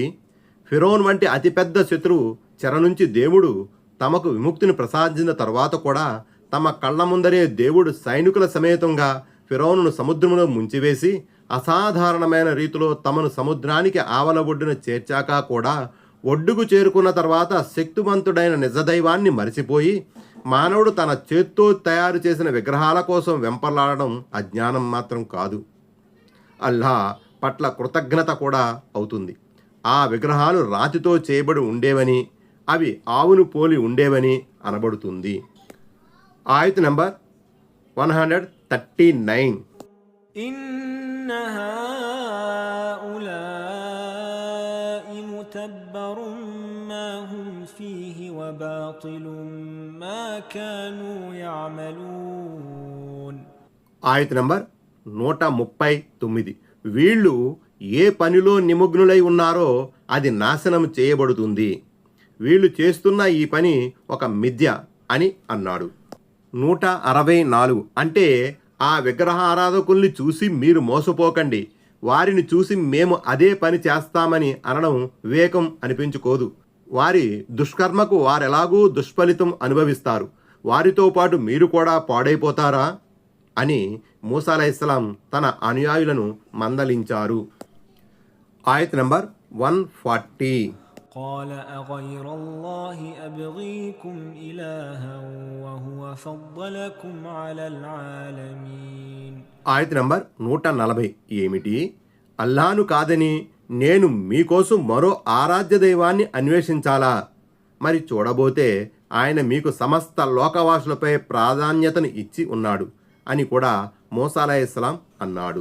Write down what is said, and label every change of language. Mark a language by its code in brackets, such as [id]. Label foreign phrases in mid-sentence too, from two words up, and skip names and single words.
[te] ఫిరౌన్ వంటి అతిపెద్ద శత్రువు చెర నుంచి దేవుడు తమకు విముక్తిని ప్రసాదించిన తర్వాత కూడా తమ కళ్ళ ముందరే దేవుడు సైనికుల సమేతంగా ఫిరౌనును సముద్రంలో ముంచివేసి అసాధారణమైన రీతిలో తమను సముద్రానికి ఆవల ఒడ్డున చేర్చాక కూడా ఒడ్డుకు చేరుకున్న తర్వాత శక్తివంతుడైన నిజదైవాన్ని మరిచిపోయి మానవుడు తన చేత్తో తయారు చేసిన విగ్రహాల కోసం వెంపలాడడం అజ్ఞానం మాత్రం కాదు, అల్లా పట్ల కృతజ్ఞత కూడా అవుతుంది. ఆ విగ్రహాలు రాతితో చేయబడి ఉండేవని, అవి ఆవును పోలి ఉండేవని అనబడుతుంది. ఆయత్ నంబర్ 139. [ar] إن هؤلاء متبر ما هم فيه وباطل ما كانوا يعملون. [te] ఆయత్ నంబర్ 139. వీళ్ళు ఏ పనిలో నిమగ్నులై ఉన్నారో అది నాశనం చేయబడుతుంది. వీళ్ళు చేస్తున్న ఈ పని ఒక మిథ్య అని అన్నాడు. 164. అంటే ఆ విగ్రహారాధకుల్ని చూసి మీరు మోసపోకండి, వారిని చూసి మేము అదే పని చేస్తామని అనడం వివేకం అనిపించుకోదు. వారి దుష్కర్మకు వారెలాగూ దుష్ఫలితం అనుభవిస్తారు, వారితో పాటు మీరు కూడా పాడైపోతారా అని మూసా [ar] عليه السلام [te] తన అనుయాయులను మందలించారు. ఆయత్ నంబర్ 140. [ar] قال أغير الله أبغيكم إلها وهو فضلكم على العالمين. [te] ఆయత్ నంబర్ 140. ఏమిటి? అల్లాను కాదని నేను మీకోసం మరో ఆరాధ్య దైవాన్ని అన్వేషించాలా? మరి చూడబోతే ఆయన మీకు సమస్త లోకవాసులపై ప్రాధాన్యతను ఇచ్చి ఉన్నాడు అని కూడా మూసా [ar] عليه السلام [te] అన్నాడు.